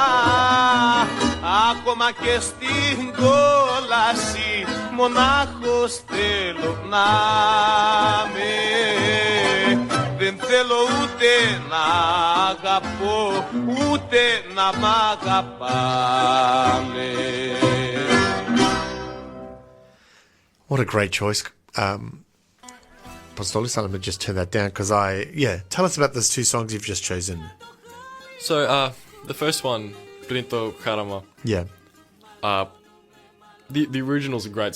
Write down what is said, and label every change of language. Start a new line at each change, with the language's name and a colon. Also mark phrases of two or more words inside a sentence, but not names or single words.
Greek: Ακόμα και στην κόλαση μονάχος θέλω να με. Δεν θέλω ούτε να αγαπώ, ούτε να μ' αγαπάνε.
English: What a great choice. Postolis, I'm going to just turn that down because tell us about those two songs you've just chosen. So, the first one, Brinto Karama. Yeah. The original's a great song.